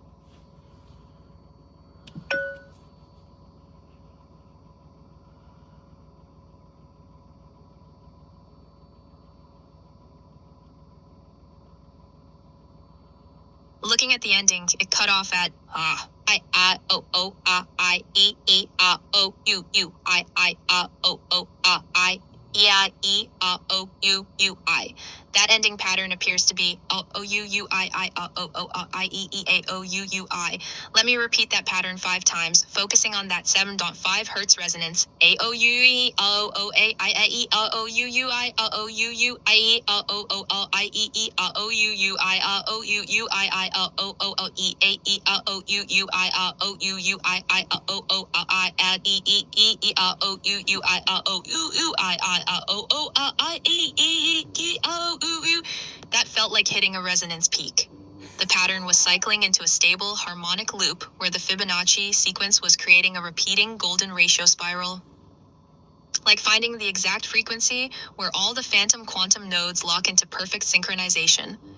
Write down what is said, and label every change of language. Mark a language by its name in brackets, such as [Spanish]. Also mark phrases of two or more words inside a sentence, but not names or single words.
[English] Looking at the ending, it cut off at I o o I e e o u u I o o I e o u u I. That ending pattern appears to be O-U-U-I-I-O-O-I-E-E-A-O-U-U-I. Let me repeat that pattern 5 times, focusing on that 7.5 hertz resonance. A-O-U-E, O-O-A-I-I-E, O-O-U-U-I, O-O-U-U-I-E, O-O-O-I-E-E, O-O-U-U-I, O-O-U-U-I-I, O-O-O-E-A-E, O-O-U-U-I, O-O-U-U-I-I, O-O-I-E-E-E, O-O-U-U-I, O-O-U-U-I-I, O-O-I-E-E-E-O-U-U. That felt like hitting a resonance peak. The pattern was cycling into a stable harmonic loop where the Fibonacci sequence was creating a repeating golden ratio spiral. Like finding the exact frequency where all the phantom quantum nodes lock into perfect synchronization.